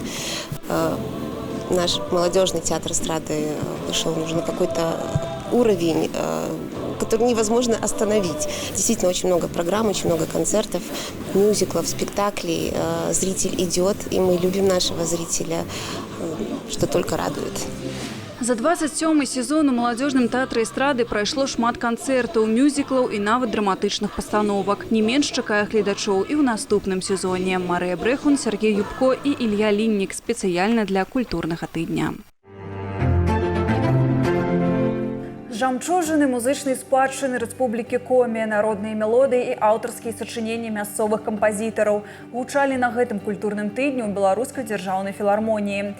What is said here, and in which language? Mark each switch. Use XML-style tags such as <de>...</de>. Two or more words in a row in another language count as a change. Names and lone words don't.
<ru>Наш молодежный театр эстрады вышел на какой-то уровень, который невозможно остановить. Действительно, очень много программ, очень много концертов, мюзиклов, спектаклей. Зритель идет, и мы любим нашего зрителя, что только радует.</ru> <be>За 27-й сезон у маладзёжным тэатры эстрады прайшло шмат канцэртаў, мюзіклаў і нават драматычных пастановак. Не менш чакае гледачоў і ў наступным сезоне. Марыя Брэхун, Сергей Юбко і Ілья Ліннік спецыяльна для культурнага тыдня. Жамчужыны музычнай спадчыны Рэспублікі Коми, народныя мелодыі і аўтарскія сачыненні мясцовых кампазітараў гучалі на гэтым культурным тыдню ў Беларускай дзяржаўнай філармоніі.</be>